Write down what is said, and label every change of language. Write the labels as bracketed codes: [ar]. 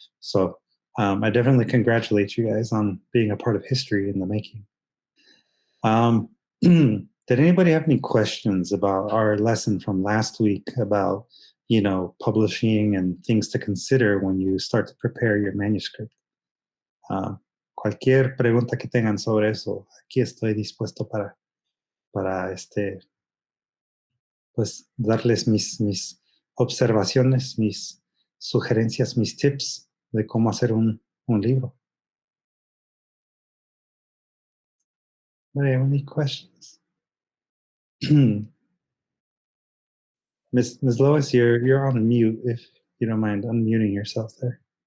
[en] So I definitely congratulate you guys on being a part of history in the making. Did anybody have any questions about our lesson from last week about, publishing and things to consider when you start to prepare your manuscript? [es] Cualquier pregunta que tengan sobre eso, aquí estoy dispuesto para pues darles mis observaciones, mis sugerencias, mis tips de cómo hacer un libro. [en] Do you have any questions? Miss Lois, you're on mute if you don't mind unmuting yourself there.